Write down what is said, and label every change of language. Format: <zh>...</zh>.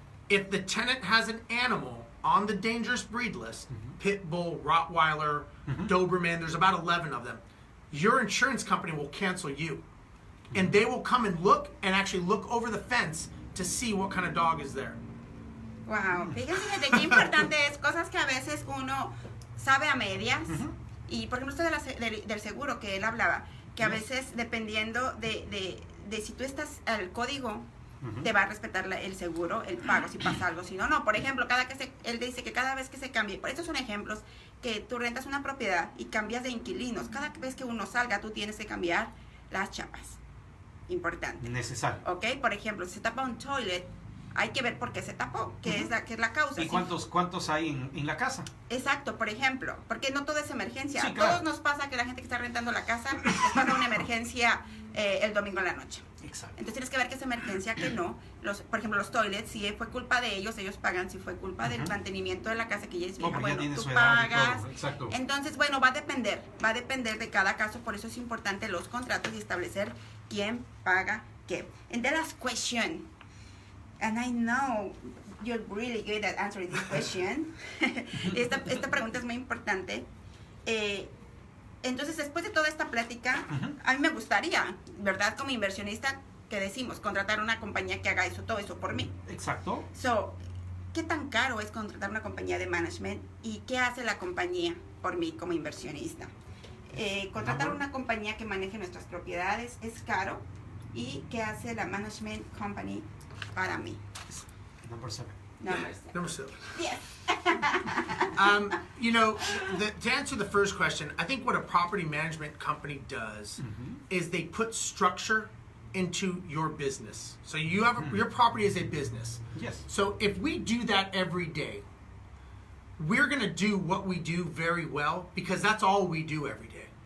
<en>If the tenant has an animal on the dangerous breed list, pit bull, Rottweiler, Doberman, there's about 11 of them, your insurance company will cancel you. And they will come and look and actually look over the fence to see what kind of dog is there.</en> <es>Wow, fíjense gente, qué importante es, cosas que a veces uno sabe a medias. Y por ejemplo esto del seguro que él hablaba, que a veces dependiendo de si tú estás al código, te va a respetar el seguro, el pago si pasa algo, si no, no. Por ejemplo, él dice que cada vez que se cambie, por estos son ejemplos, que tú rentas una propiedad y cambias de inquilinos, cada vez que uno salga tú tienes que cambiar las chapas. Importante. Necesario. Ok, por ejemplo, si se tapa un toilet, hay que ver por qué se tapó, qué es la causa. ¿Y cuántos hay en la casa? Exacto, por ejemplo, porque no todo es emergencia. Sí, A claro. todos nos pasa que la gente que está rentando la casa les pasa una emergencia el domingo en la noche. Exacto. Entonces tienes que ver que es emergencia, que no. Por ejemplo, los toilets, si fue culpa de ellos pagan. Si fue culpa del mantenimiento de la casa que ya es vieja, bueno, tú pagas. Exacto. Entonces, bueno, va a depender de cada caso. Por eso es importante los contratos y establecer quién paga qué.</es> <en>And the last question, and I know you're really good at answering this question.</en> <es>esta pregunta es muy importante. Entonces, después de toda esta plática, a mí me gustaría, ¿verdad? Como inversionista, que decimos, contratar una compañía que haga todo eso por mí. Exacto. So, ¿qué tan caro es contratar una compañía de management? ¿Y qué hace la compañía por mí como inversionista? Contratar una compañía que maneje nuestras propiedades es caro. ¿Y qué hace la management company para mí?</es> <en>Number 7. Number 7. Yes. You know, to answer the first question, I think what a property management company does is they put structure into your business. So you have your property is a business. Yes. So if we do that every day, we're going to do what we do very well because that's all we do every day.</en>